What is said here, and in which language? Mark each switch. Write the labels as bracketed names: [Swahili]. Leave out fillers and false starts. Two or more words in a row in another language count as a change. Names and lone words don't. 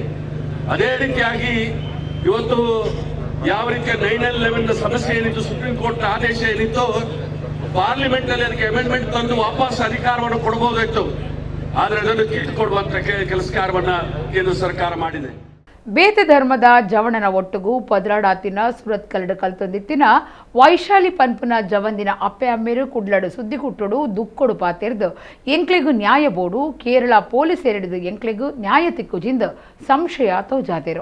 [Kannada] ಅದೇ ರೀತಿಯಾಗಿ ಇವತ್ತು ಯಾವ ರೀತಿಯ 9/11 ಸಮಸ್ಯೆ ಏನಿತ್ತು, ಸುಪ್ರೀಂ ಕೋರ್ಟ್ ಆದೇಶ ಏನಿತ್ತು, ಪಾರ್ಲಿಮೆಂಟ್ ನಲ್ಲಿ ಅದಕ್ಕೆ ಅಮೆಂಡ್ಮೆಂಟ್ ತಂದು ವಾಪಸ್ ಅಧಿಕಾರವನ್ನು ಕೊಡಬಹುದಾಯ್ತು. ಆದ್ರೆ ಅದನ್ನು ಕಿತ್ತುಕೊಡುವಂತ ಕೆಲಸ ಕಾರ್ಯವನ್ನ ಕೇಂದ್ರ ಸರ್ಕಾರ ಮಾಡಿದೆ. [Tulu] ಬೇತ ಧರ್ಮದ ಜವಣನ ಒಟ್ಟುಗು ಪದರಾಡಾತಿನ ಸುರತ್ ಕಲ್ಡು ಕಲ್ತೊಂದಿತ್ತಿನ ವೈಶಾಲಿ ಪನ್ಪುನ ಜವಂದಿನ ಅಪ್ಪೆ ಅಮ್ಮೇರು ಕುಡ್ಲಡು ಸುದ್ದಿ ಕುಟ್ಟುಡು ದುಕ್ಕೊಡು ಪಾತೆರ್ದು ಎಂಕ್ಲೆಗು ನ್ಯಾಯ ಬೋಡು ಕೇರಳ ಪೊಲೀಸ್ ಎರಡಿದು ಎಂಕ್ಲೆಗು ನ್ಯಾಯ ತಿಕ್ಕುಜಿಂದ ಸಂಶಯ ತೋಜಾತೆರು.